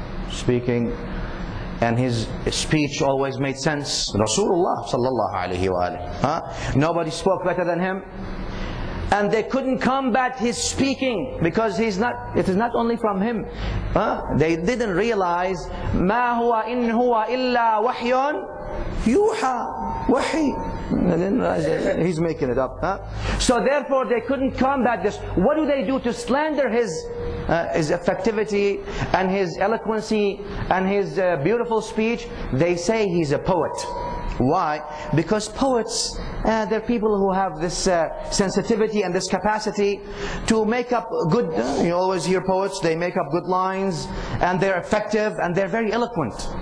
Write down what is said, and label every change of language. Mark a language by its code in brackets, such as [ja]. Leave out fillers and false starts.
[en] Speaking, and his speech always made sense. Rasulullah sallallahu alayhi wa alayhi. Nobody spoke better than him. And they couldn't combat his speaking because it is not only from him. They didn't realize [ar] ما هو إن هو إلا وحي يوحى. [en] Wahi. He's making it up. So therefore they couldn't combat this. What do they do to slander his effectivity and his eloquency and his beautiful speech? They say he's a poet. Why? Because poets, they're people who have this sensitivity and this capacity to make up good, you always hear poets, they make up good lines, and they're effective and they're very eloquent.